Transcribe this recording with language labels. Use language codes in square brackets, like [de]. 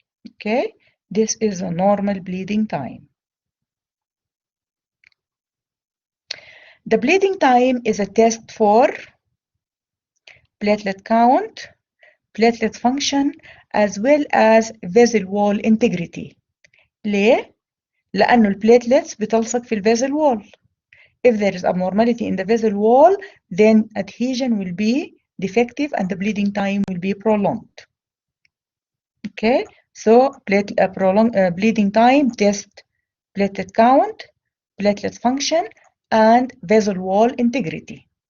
[en] Okay, this is a normal bleeding time. The bleeding time is a test for platelet count, platelet function, as well as vessel wall integrity. [ar] ليه؟ لأنه البليتلتس بتلصق في [en] الفيزل wall. If there is abnormality in the vessel wall, then adhesion will be defective and the bleeding time will be prolonged. Okay, so prolonged bleeding time test platelet count, platelet function, and vessel wall integrity.